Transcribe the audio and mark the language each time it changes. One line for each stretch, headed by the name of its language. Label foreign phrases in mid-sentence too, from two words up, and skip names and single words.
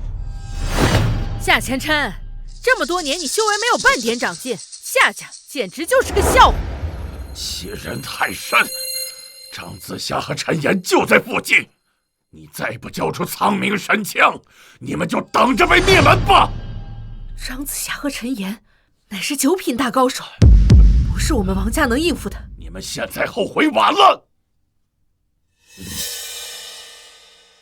Chinese: 夏前琛，這麼多年你修為沒有半點長進，夏家簡直就是個笑話。欺人太甚！張子夏和陳岩就在附近，你再不交出蒼冥神槍，你們就等着被滅門吧！張子夏和陳岩乃是9品大高手，不是我們王家能應付的。你們現在後悔晚了。